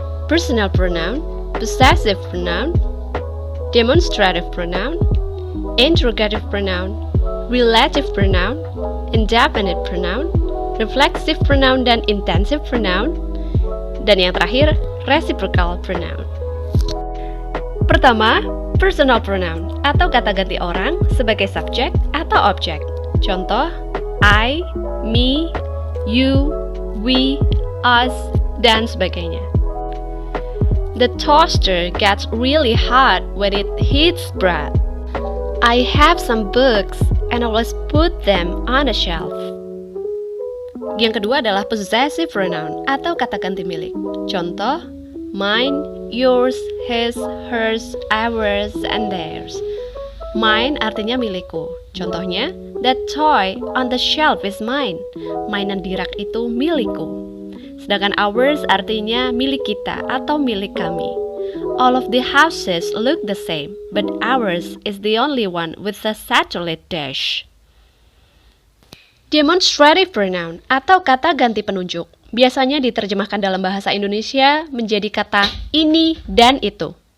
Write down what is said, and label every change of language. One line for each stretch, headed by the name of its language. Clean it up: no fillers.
English: Personal pronoun, possessive pronoun, demonstrative pronoun, interrogative pronoun, relative pronoun, indefinite pronoun, reflexive pronoun dan intensive pronoun,
Indonesian: dan yang terakhir,
English: reciprocal pronoun.
Indonesian: Pertama, personal pronoun atau kata ganti orang sebagai subjek atau objek. Contoh, I, me, you, we, us, dan sebagainya.
English: The toaster gets really hot when it heats bread. I have some books and always put them on a shelf.
Indonesian: Yang kedua adalah possessive pronoun atau kata ganti milik. Contoh, mine, yours, his, hers, ours, and theirs. Mine artinya milikku. Contohnya,
English: that toy on the shelf is mine.
Indonesian: Mainan di rak itu milikku. Sedangkan ours artinya milik kita atau milik kami.
English: All of the houses look the same, but ours is the only one with a satellite dish.
Indonesian: Demonstrative pronoun atau kata ganti penunjuk biasanya diterjemahkan dalam bahasa Indonesia menjadi kata ini dan itu.